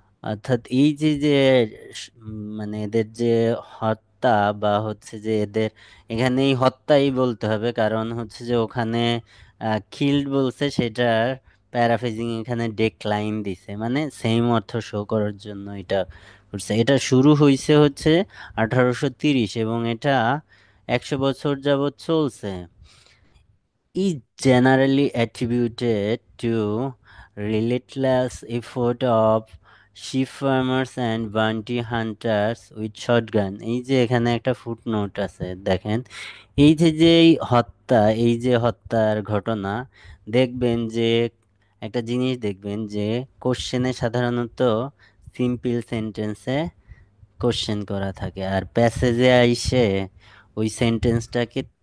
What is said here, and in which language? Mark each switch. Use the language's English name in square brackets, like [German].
[Bangla] অর্থাৎ এই যে যে মানে এদের যে হত্যা বা হচ্ছে যে এদের, এখানে এই হত্যাই বলতে হবে কারণ হচ্ছে যে ওখানে কিল্ড বলছে, সেটার প্যারাফ্রেজিং এখানে ডেক্লাইন দিছে, মানে সেম অর্থ শো করার জন্য এটা করছে। এটা শুরু হয়েছে হচ্ছে 1830 এবং এটা 100 বছর যাবৎ চলছে। [English] Is generally attributed to relentless effort of sheep farmers and bounty hunters with shotgun। [Bangla] এই যে এখানে একটা ফুটনোট আছে দেখেন, এই যে যে এই হত্যা, এই যে হত্যার ঘটনা, দেখবেন যে একটা জিনিস দেখবেন যে কোশ্চেনে সাধারণত সিম্পল সেন্টেন্সে কোশ্চেন করা থাকে, আর প্যাসেজে আইসে ওই সেন্টেন্সটাকে